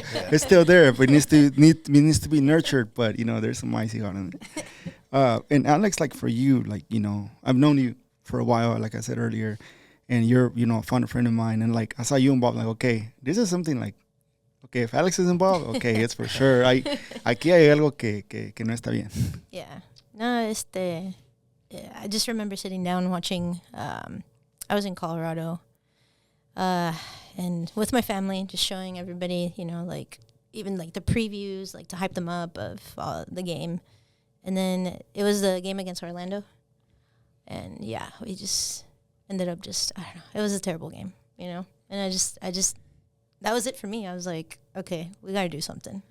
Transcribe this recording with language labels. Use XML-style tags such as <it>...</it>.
<en>It's still there, but it needs to be nurtured. But there's some icy hot on it. And Alex, like for you, like I've known you for a while, like I said earlier, and you're a fun friend of mine. And like I saw you involved, like okay, this is something like, okay, if Alex is involved, okay, it's for sure.</en> <es>Aquí hay algo que no está bien.</es> <en>Yeah. No, I just remember sitting down watching, I was in Colorado, and with my family, just showing everybody, like, even like the previews, like to hype them up of the game. And then it was the game against Orlando. And yeah, we just ended up I don't know, it was a terrible game, And I just, that was it for me. I was like, okay, we got to do something.</en>